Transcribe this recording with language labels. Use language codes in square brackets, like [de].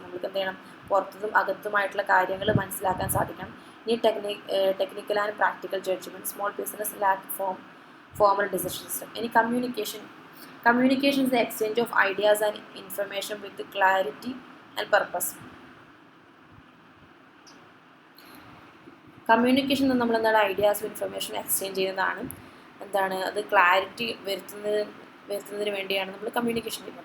[ml] നമുക്ക് എന്ത് ചെയ്യണം, പുറത്തും അകത്തുമായിട്ടുള്ള കാര്യങ്ങൾ മനസ്സിലാക്കാൻ സാധിക്കണം. ഇനി [en] Technical and practical judgement. Small business lack formal decision system. [ml] ഇനി [en] Communication is the exchange of ideas and information with clarity and purpose. [ml] Communication നമ്മൾ എന്താണ്, ഐഡിയാസും ഇൻഫർമേഷനും എക്സ്ചേഞ്ച് ചെയ്യുന്നതാണ്. എന്താണ് അത്, ക്ലാരിറ്റി വരുത്തുന്നതിന് വേണ്ടിയാണ് നമ്മൾ കമ്മ്യൂണിക്കേഷൻ ചെയ്യുന്നത്.